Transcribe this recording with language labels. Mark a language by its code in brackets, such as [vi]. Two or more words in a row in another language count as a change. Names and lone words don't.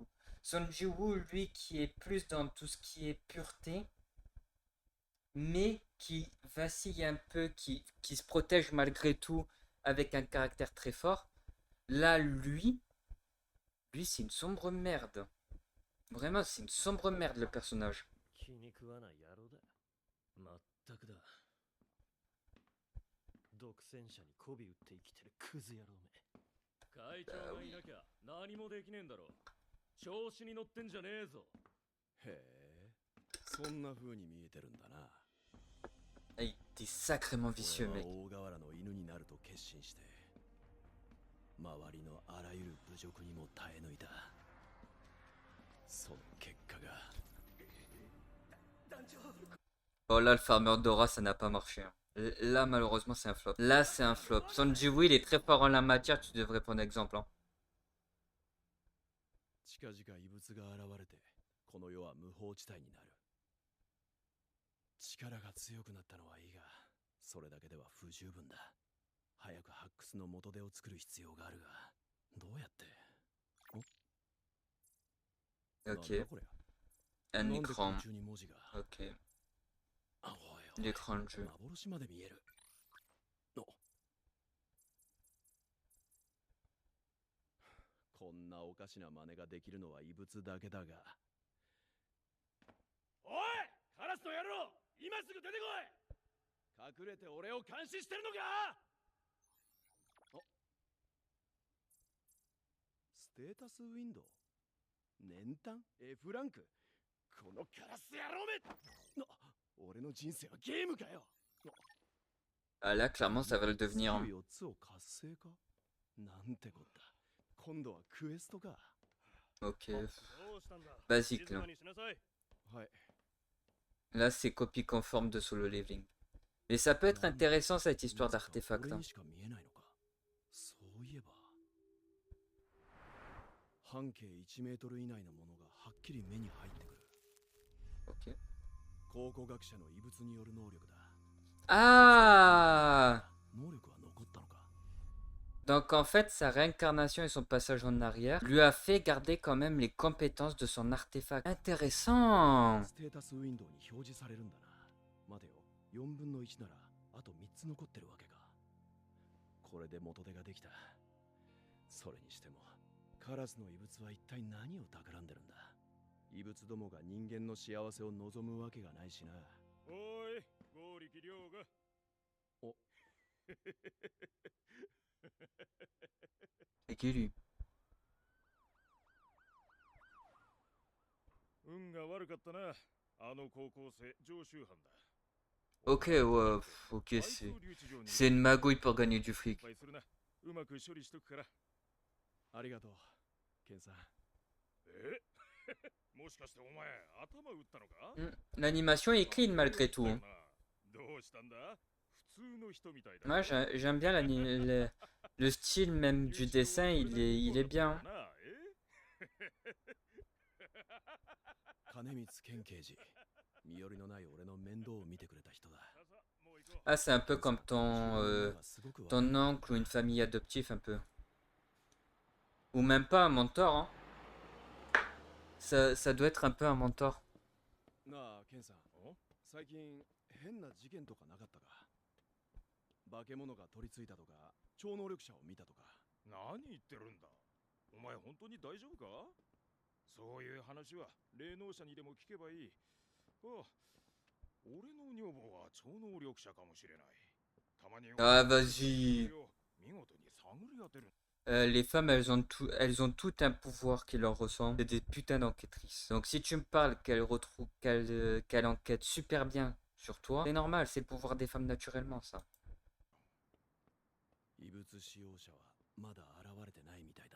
[fr] Son Jiwoo, lui, qui est plus dans tout ce qui est pureté, mais qui vacille un peu, qui se protège malgré tout avec un caractère très fort. Là, lui, c'est une sombre merde. Vraiment, c'est une sombre merde, le personnage. [ja] 気に食わない野郎だ。まったくだ。独占者に媚び売って生きてるクズ野郎め。会長がいなきゃ何もできねえんだろ。調子に乗ってんじゃねえぞ。へえ、そんな風に見えてるんだな。 [fr] Ah, il était sacrément vicieux, [ja] 俺 [fr] mec. [ja] は大河原の犬になると決心して、周りのあらゆる侮辱にも耐え抜いた。その結果が。団長、 [fr] Oh là, le farmer d'aura, ça n'a pas marché, hein. Là, malheureusement, c'est un flop. Là, c'est un flop. Sanjiwoo, il est très fort en la matière, tu devrais prendre exemple, hein. [ja] 近々異物が現れて、この世は無法地帯になる。力が強くなったのはいいが、それだけでは不十分だ。早く発掘の元手を作る必要があるが、どうやって？ [fr] Ok. [ja] これ。 [fr] Un [ja] なんで [fr] écran. [ja] 空中に文字が。 [fr] Ok. [ja] あ、おいおい、 [fr] L'écran de jeu. [ja] 幻まで見える。こんなおかしな真似ができるのは異物だけだが。おい、カラスの野郎、今すぐ出てこい。隠れて俺を監視してるのか。ステータスウィンドウ、年単 F ランク。このカラス野郎め。俺の人生はゲームかよ。 [fr] Ah là, clairement, ça va le devenir, hein. [ja] 4 つを活性化なんてこった。今度はクエストか。 [fr] Ok. [ja] どうしたんだ。 [fr] Basique, [ja] 静 [fr] là. [ja] かにしなさい。はい。 [fr] Là, c'est copie conforme de solo leveling. Mais ça peut être intéressant, cette histoire d'artefact, [ja] 俺 [fr] hein. [ja] にしか見えないのか。そういえば半径1メートル以内のものがはっきり目に入ってくる。 [fr] Ok. [ja] 考古学者の異物による能力だ。 [fr] Ah! [ja] 能力は残ったのか。 [fr] Donc en fait, sa réincarnation et son passage en arrière lui a fait garder quand même les compétences de son artefact. Intéressant! [ja] ステータスウィンドウに表示されるんだな。待てよ、4分の1ならあと3つ残ってるわけか。これで元手ができた。それにしてもカラスの異物は一体何を企んでるんだ。異物どもが人間の幸せを望むわけがないしな。おい、剛力亮が。お。 [fr] C'est qui lui? [ja] 運が悪かったな。あの高校生常習犯だ。 [fr] Ok, ouais, ok, c'est une magouille pour gagner du fric. [ja] 失敗するな。うまく処理しとくから。ありがとう、ケンさん。えもしかしてお前頭打ったのか？ [fr] L'animation est clean malgré tout, hein. [ja] どうしたんだ？普通の人みたいだ。 [fr] Moi, j'aime bien le style même du dessin, il est bien. [ja] 金光健刑事、身寄りのない俺の面倒を見てくれた人だ。 [fr] Ah, c'est un peu comme ton oncle ou une famille adoptive, un peu. Ou même pas un mentor, hein. Ça doit être un peu un mentor. [ja] なあ、ケンさん、最近変な事件とかなかったか？化け物が取り付いたとか、超能力者を見たとか。何言ってるんだ？お前本当に大丈夫か？そういう話は霊能者にでも聞けばいい。あ、俺の女房は超能力者かもしれない。たまに [fr] Ah, vas-y. [ja] 見事に探り当てる。 [fr] Les femmes, elles ont tout un pouvoir qui leur ressemble. C'est des putains d'enquêtrices. Donc si tu me parles qu'elle enquête super bien sur toi, c'est normal, c'est le pouvoir des femmes naturellement, ça. [ja] 異物使用者はまだ現れてないみたいだな。